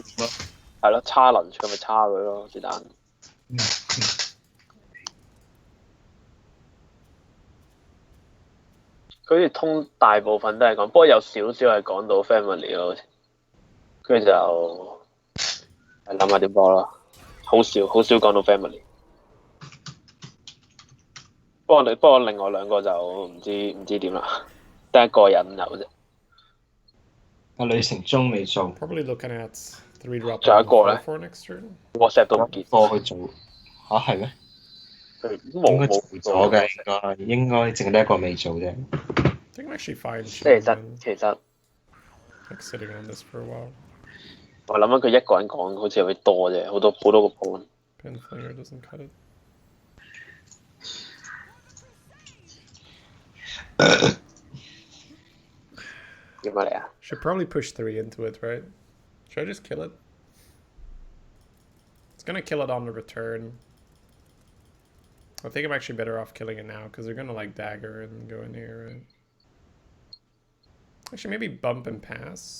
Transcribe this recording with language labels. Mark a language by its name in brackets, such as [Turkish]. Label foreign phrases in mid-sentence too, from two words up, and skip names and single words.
[Cantonese] 係咯，challenge佢咪叉佢咯，是但。佢好似通大部分都係講，不過有少少係講到 family 咯，跟住就諗下點播咯。好少講到 family。不過另外兩個就唔知點啦，得一個人有啫。阿李成忠未做。 [English] Probably looking at 3 drop。 [Cantonese] 仲有一個咧 ，WhatsApp 都唔見。過去做嚇係咩？應該做咗嘅，應該淨得一個未做啫。 [English] I think I'm actually fine。 [Cantonese] 其實 [English] like sitting on this for a while。 [Cantonese] 我諗緊佢一個人講好似會多啫，好多個 point。 [English] Pinflinger doesn't cut it。 [Cantonese] 點啊你啊 [English] ？Should probably push 3 into it, right? Should I just kill it? It's gonna kill it on the return. I think I'm actually better off killing it now because they're gonna like dagger and go in here, right? Actually, maybe bump and pass.